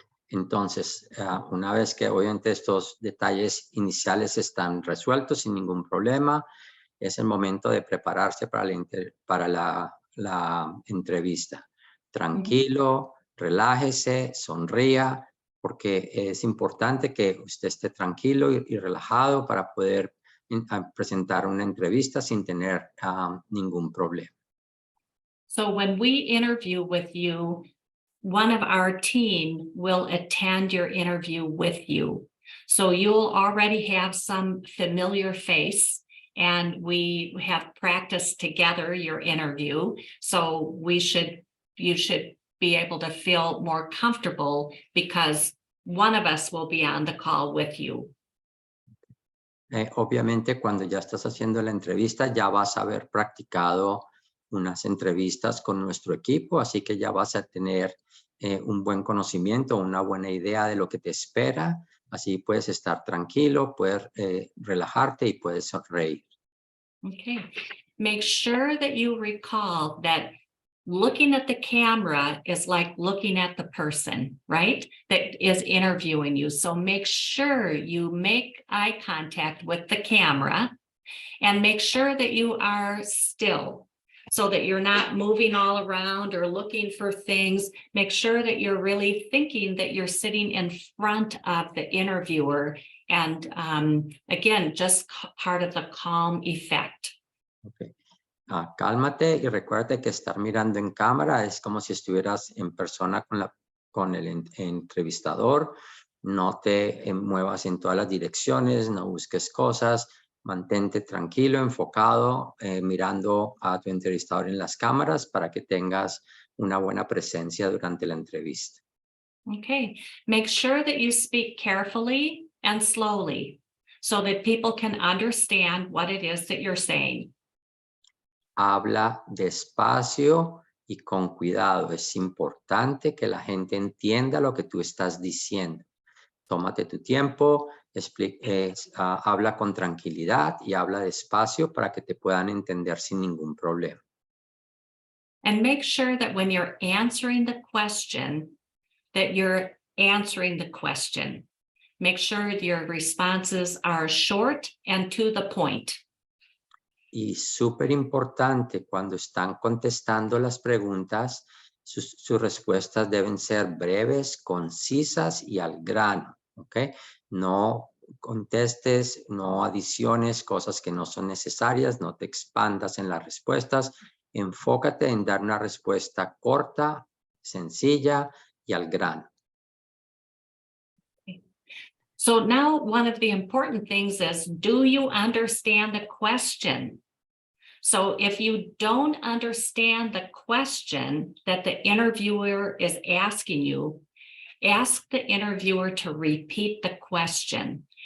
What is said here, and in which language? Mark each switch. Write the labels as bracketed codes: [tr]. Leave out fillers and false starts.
[es] Entonces, una vez que obviamente estos detalles iniciales están resueltos sin ningún problema, es el momento de prepararse para la entrevista. Tranquilo, relájese, sonría, porque es importante que usted esté tranquilo y relajado para poder presentar una entrevista sin tener ningún problema. [en] So when we interview with you, one of our team will attend your interview with you. So you'll already have some familiar face, and we have practiced together your interview. So you should be able to feel more comfortable because one of us will be on the call with you. [es] Obviamente, cuando ya estás haciendo la entrevista, ya vas a haber practicado unas entrevistas con nuestro equipo, así que ya vas a tener un buen conocimiento, una buena idea de lo que te espera. Así puedes estar tranquilo, puedes relajarte y puedes sonreír. [en] Okay. Make sure that you recall that looking at the camera is like looking at the person, right? That is interviewing you. So make sure you make eye contact with the camera and make sure that you are still so that you're not moving all around or looking for things. Make sure that you're really thinking that you're sitting in front of the interviewer. And again, just part of the calm effect. Okay. [es] Cálmate y recuérdate que estar mirando en cámara es como si estuvieras en persona con el entrevistador. No te muevas en todas las direcciones, no busques cosas. Mantente tranquilo, enfocado, mirando a tu entrevistador en las cámaras para que tengas una buena presencia durante la entrevista. [en] Okay, make sure that you speak carefully and slowly so that people can understand what it is that you're saying. [es] Habla despacio y con cuidado. Es importante que la gente entienda lo que tú estás diciendo. Tómate tu tiempo, habla con tranquilidad y habla despacio para que te puedan entender sin ningún problema. [en] And make sure that when you're answering the question, that you're answering the question. Make sure your responses are short and to the point. [es] Y súper importante, cuando están contestando las preguntas, sus respuestas deben ser breves, concisas y al grano, ¿ok? No contestes, no adiciones cosas que no son necesarias, no te expandas en las respuestas. Enfócate en dar una respuesta corta, sencilla y al grano. [en] So now one of the important things is, do you understand the question? So if you don't understand the question that the interviewer is asking you, ask the interviewer to repeat the question.